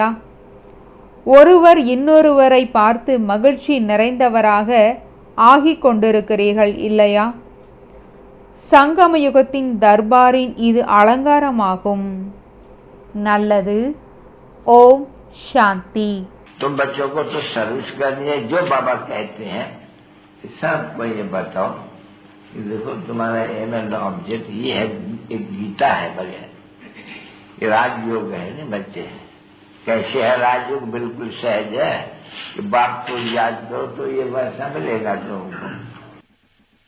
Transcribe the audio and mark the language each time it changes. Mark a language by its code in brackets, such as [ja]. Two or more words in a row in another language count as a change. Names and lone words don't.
[ta] ஒருவர் இன்னொருவரை பார்த்து மகிழ்ச்சி நிறைந்தவராக ஆகிக் கொண்டிருக்கிறீர்கள் இல்லையா? சங்கமயுகத்தின் தர்பாரின் இது அலங்காரமாகும். நல்லது. ஓம் சாந்தி. [hi] तुम बच्चों को तो सर्विस करनी है, जो बाबा कहते हैं सबको ये बताओ कि देखो तुम्हारा [en] aim and object [hi] ये है, एक गीता है बगैर, ये राजयोग है ना बच्चे। कैसे है राजयोग? बिल्कुल सहज है कि बाप को याद करो तो ये वैसा मिलेगा तुमको।